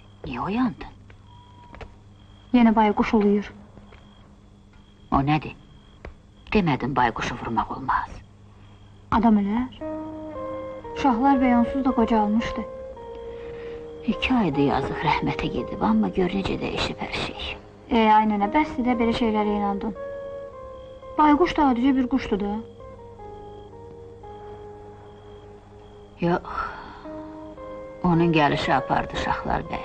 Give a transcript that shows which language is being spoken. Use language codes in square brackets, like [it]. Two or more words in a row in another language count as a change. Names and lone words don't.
[tr] Niye uyandın? Yine baykuş uluyor. O nedir? Demedin baykuşu vurmak olmaz. Adam öler. [az] Şahlar beyansız da qocalmışdı. 2 aydır yazıq rəhmətə gedib, amma gör necə dəyişib hər şey. Ay nənə, bəsdir də belə şeylərə inandın. Baykuş da adicə bir quşdur da. Yox, onun gəlişi apardı Şahlar bəy.